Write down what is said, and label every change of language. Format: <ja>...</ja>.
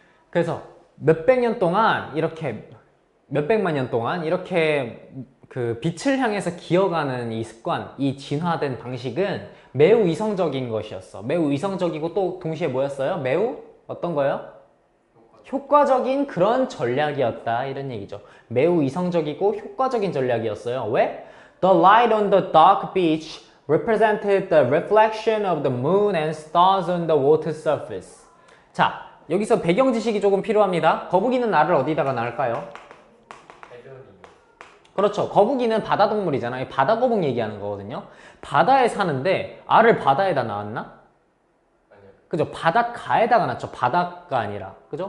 <ko>그래서 몇백 년 동안 이렇게, 몇백만 년 동안 이렇게 그 빛을 향해서 기어가는 이 습관, 이 진화된 방식은 매우 이성적인 것이었어. 매우 이성적이고 또 동시에 뭐였어요? 매우 어떤 거요? 효과적인 그런 전략이었다 이런 얘기죠. 매우 이성적이고 효과적인 전략이었어요. 왜?</ko> <en>The light on the dark beach represented the reflection of the moon and stars on the water surface.</en> <ko>자, 여기서 배경 지식이 조금 필요합니다. 거북이는 알을 어디다가 낳을까요? 그렇죠. 거북이는 바다 동물이잖아요. 바다 거북 얘기하는 거거든요. 바다에 사는데 알을 바다에다 낳았나? 그죠? 바닷가에다가 낳죠. 바닷가 아니라. 그죠?</ko>